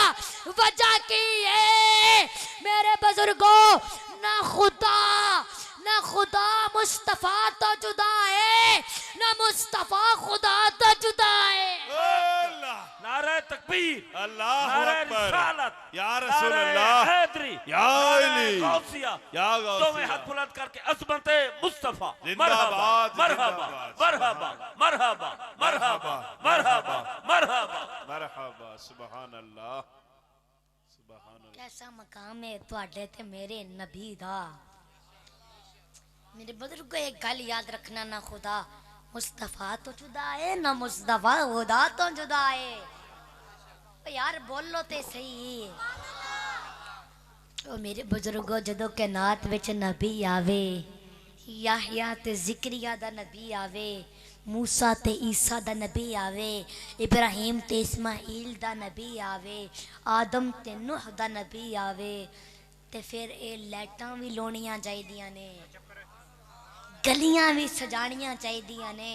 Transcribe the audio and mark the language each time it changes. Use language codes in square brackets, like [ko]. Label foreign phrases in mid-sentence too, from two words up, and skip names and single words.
[pa] وجہ کی ہے میرے بزرگوں نا خدا مصطفیٰ توں جدا ہے نا مصطفیٰ خدا توں جدا ہے. [ur] نعرۂ تکبیر, [ar] الله [ur] نعرۂ [ar] أكبر, [ur] رسالت, [ar] يا رسول [ur] نعرۂ [ar] الله, [ur] حیدری, [ar] يا [ur] نعرۂ [ar] علي, [ur] غوثیہ, [ar] يا غوثية. [pa] دوویں ہاتھ بلند کر کے عظمت مصطفیٰ [ur] زندہ باد, [ar] مرحبا مرحبا مرحبا مرحبا مرحبا مرحبا مرحبا. سبحان الله سبحان الله. [pa] کیسا مقام ہے تہاڈے تے میرے نبی دا۔ میرے بزرگ ایک گل یاد رکھنا نا خدا مصطفیٰ توں جدا ہے نا مصطفیٰ خدا توں جدا ہے. یار بولو تے سہی. او میرے بزرگو جدوں کائنات وچ نبی آوے، یحییٰ تے زکریا دا نبی آوے، موسیٰ تے عیسیٰ دا نبی آوے، ابراہیم تے اسماعیل دا نبی آوے، آدم تے نوح دا نبی آوے، تے پھر یہ لائٹاں بھی لاؤنیاں چاہیدیاں نے، گلیاں بھی سجانیاں چاہیدیاں نے.